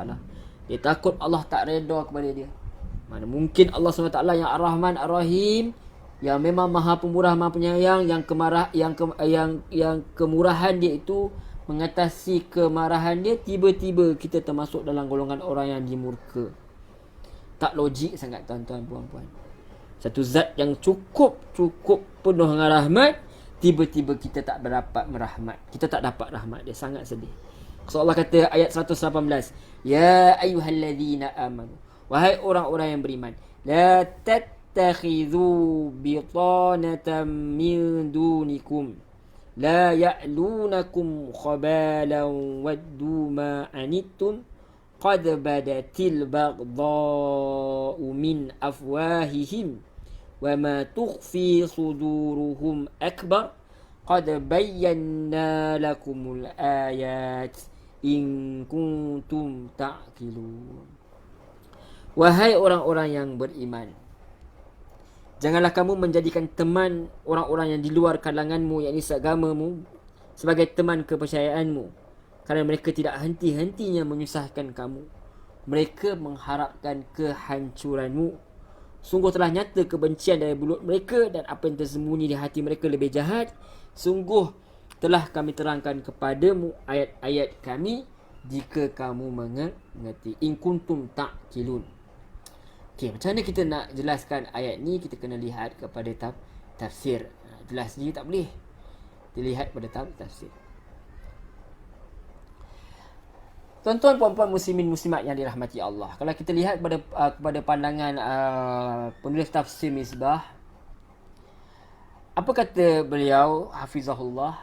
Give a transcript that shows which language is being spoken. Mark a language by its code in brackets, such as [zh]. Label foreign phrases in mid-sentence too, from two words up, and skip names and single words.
[ms] Dia takut Allah tak redha kepada dia. Mana mungkin Allah SWT yang Ar-Rahman Ar-Rahim, yang memang Maha Pemurah Maha Penyayang, yang kemurahan dia itu mengatasi kemarahan dia, tiba-tiba kita termasuk dalam golongan orang yang dimurka. Tak logik sangat tuan-tuan puan-puan. Satu zat yang cukup penuh dengan rahmat, tiba-tiba kita tak dapat merahmat. Kita tak dapat rahmat dia, sangat sedih. So Allah kata ayat 118, [ar] يا أيها الذين آمنوا, [ms] wahai orang-orang yang beriman, [ar] لا تتخذوا بطانة من دونكم لا يألونكم خبالا ودوا ما عنتم قد بدت البغضاء من أفواههم وما تخفي صدورهم أكبر قد بين لكم الآيات إن كنتم تعقلون. [ms] Wahai orang-orang yang beriman, janganlah kamu menjadikan teman orang-orang yang di luar kalanganmu, yakni seagamamu, sebagai teman kepercayaanmu, kerana mereka tidak henti-hentinya menyusahkan kamu. Mereka mengharapkan kehancuranmu. Sungguh telah nyata kebencian dari mulut mereka, dan apa yang tersembunyi di hati mereka lebih jahat. Sungguh telah kami terangkan kepadamu ayat-ayat kami, jika kamu mengerti. [ar] إن كنتم تعقلون. [ms] Okey, macam mana kita nak jelaskan ayat ni? Kita kena lihat kepada tafsir. Jelas ni tak boleh. Dilihat pada tafsir. Tuan-tuan puan-puan muslimin muslimat yang dirahmati Allah, kalau kita lihat kepada pandangan penulis tafsir Misbah, apa kata beliau hafizahullah?